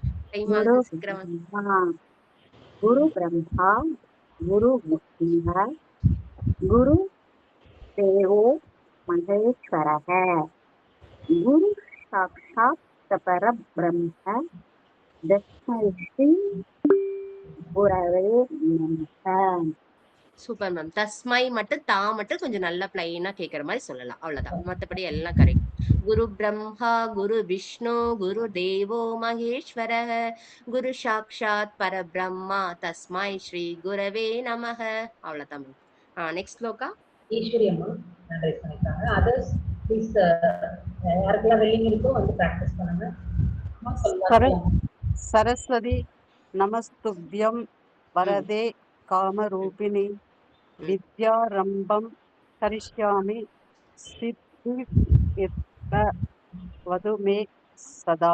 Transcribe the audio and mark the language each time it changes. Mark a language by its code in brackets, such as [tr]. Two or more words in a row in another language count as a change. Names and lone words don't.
[sa] गुरु ब्रह्मा गुरु विष्णु गुरु देवो महेश्वरः गुरु साक्षात् परब्रह्म तस्मै श्री गुरवे नमः. [en] Super ma'am. [ta] தஸ்மை மட்டும் தா மட்டும் கொஞ்சம் நல்லா பிளைனா கேக்குற மாதிரி சொல்லலாம், அவ்வளவுதான். மத்தபடி எல்லாம் கரெக்ட். [sa] गुरु ब्रह्मा गुरु विष्णु गुरु देवो महेश्वर गुरु साक्षात् परब्रह्मा तस्मै श्री गुरवे नमः. [ta] அவ்வளவுதான் மேம். நெக்ஸ்ட் ஸ்லோகா. ஈஸ்வரி அம்மா ரைஸ் பண்ணிருக்காங்க. [en] others please, [ta] யாருக்கெல்லாம் வெல்லிங் இருக்கோ வந்து ப்ராக்டிஸ் பண்ணுங்க. அம்மா சொல்லலாம். [sa] सरस्वति नमस्तुभ्यं वरदे कामरूपिणि विद्यारम्भं करिष्यामि सिद्धि वतु मे सदा.